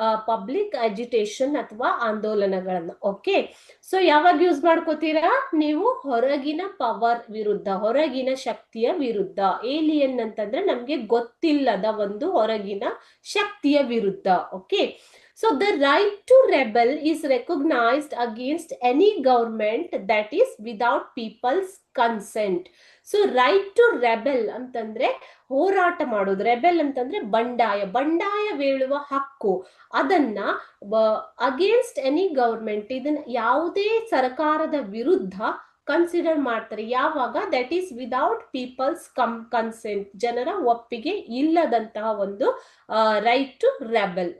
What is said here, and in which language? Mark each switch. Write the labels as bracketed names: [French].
[Kannada] Public education ಅಥವಾ ಆಂದೋಲನಗಳನ್ನ. Okay, so ಯಾವಾಗ use ಮಾಡ್ಕೋತೀರಾ ನೀವು? ಹೊರಗಿನ ಪವರ್ ವಿರುದ್ಧ, ಹೊರಗಿನ ಶಕ್ತಿಯ ವಿರುದ್ಧ. ಏಲಿಯನ್ ಅಂತಂದ್ರೆ ನಮ್ಗೆ ಗೊತ್ತಿಲ್ಲದ ಒಂದು ಹೊರಗಿನ ಶಕ್ತಿಯ ವಿರುದ್ಧ. [English] Okay, so the right to rebel is recognized against any government that is without people's consent. So right to rebel [Kannada] ಅಂತಂದ್ರೆ ಹೋರಾಟ ಮಾಡೋದು. ರೆಬೆಲ್ ಅಂತಂದ್ರೆ ಬಂಡಾಯವೇಳುವ ಹಕ್ಕು. ಅದನ್ನ [English] against any government, [Kannada] ಇದನ್ನ ಯಾವುದೇ ಸರ್ಕಾರದ ವಿರುದ್ಧ ಕನ್ಸಿಡರ್ ಮಾಡ್ತಾರೆ. ಯಾವಾಗ? [English] that is without people's consent, [Kannada] ಜನರ ಒಪ್ಪಿಗೆ ಇಲ್ಲದಂತಹ ಒಂದು ರೈಟ್ ಟು ರೆಬೆಲ್.